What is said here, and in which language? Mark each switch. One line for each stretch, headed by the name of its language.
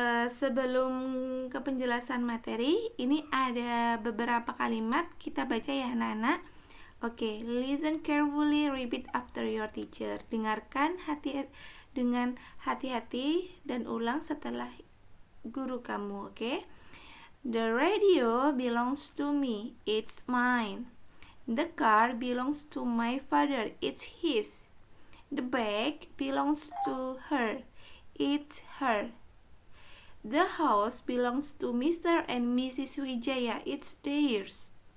Indonesian: Sebelum ke penjelasan materi, ini ada beberapa kalimat kita baca ya anak-anak.
English: Oke, listen carefully, repeat after your teacher.
Indonesian: Dengarkan dengan hati-hati dan ulang setelah guru kamu, oke?
English: The radio belongs to me, it's mine. The car belongs to my father, it's his. The bag belongs to her, it's her. The house belongs to Mr. and Mrs. Wijaya, it's theirs.